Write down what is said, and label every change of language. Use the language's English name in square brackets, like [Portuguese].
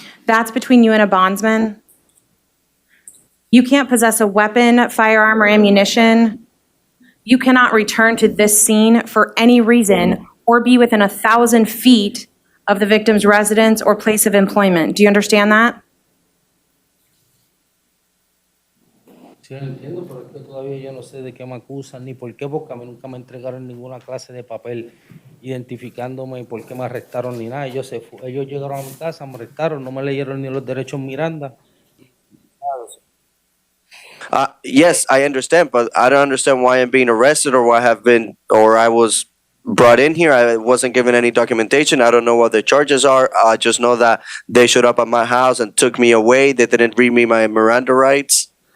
[English] That's between you and a bondsman. You can't possess a weapon, firearm, or ammunition. You cannot return to this scene for any reason or be within 1,000 feet of the victim's residence or place of employment. Do you understand that? [Spanish] Sí, entiendo, pero es que todavía yo no sé de qué me acusan ni por qué, porque a mí nunca me entregaron ninguna clase de papel identificándome y por qué me arrestaron ni nada. Ellos llegaron a mi casa, me arrestaron, no me leyeron ni los derechos Miranda. [English] Yes, I understand, but I don't understand why I'm being arrested or why I was brought in here. I wasn't given any documentation. I don't know what the charges are. I just know that they showed up at my house and took me away. They didn't read me my Miranda rights.